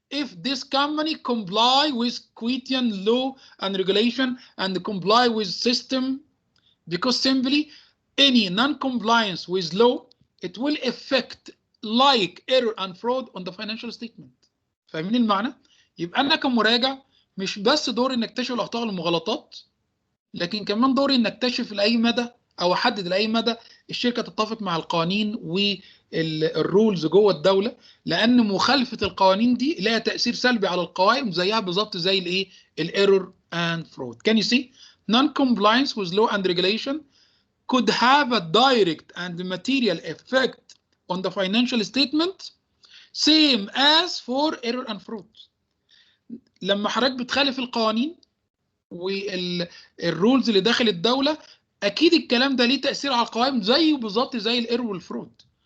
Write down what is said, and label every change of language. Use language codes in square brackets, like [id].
[en] if this company comply with Kuwaitian law and regulation and comply with system, because simply any non-compliance with law, it will affect like error and fraud on the financial statement. [ar] فاهمين المعنى؟ يبقى أنا كمراجع مش بس دوري إن أكتشف الأخطاء والمغالطات، لكن كمان دوري إن أكتشف لأي مدى أو أحدد لأي مدى الشركة تتفق مع القوانين والرولز جوه الدولة، لأن مخالفة القوانين دي لها تأثير سلبي على القوائم زيها بالظبط زي الإيه؟ الإيرور [en] and fraud. Can you see? Non-compliance with law and regulation could have a direct and material effect on the financial statement, same as for error and fraud. [ar] لما حضرتك بتخالف القوانين والرولز اللي داخل الدولة، أكيد الكلام ده ليه تأثير على القوائم زيه بالظبط زي الايرور والفرود.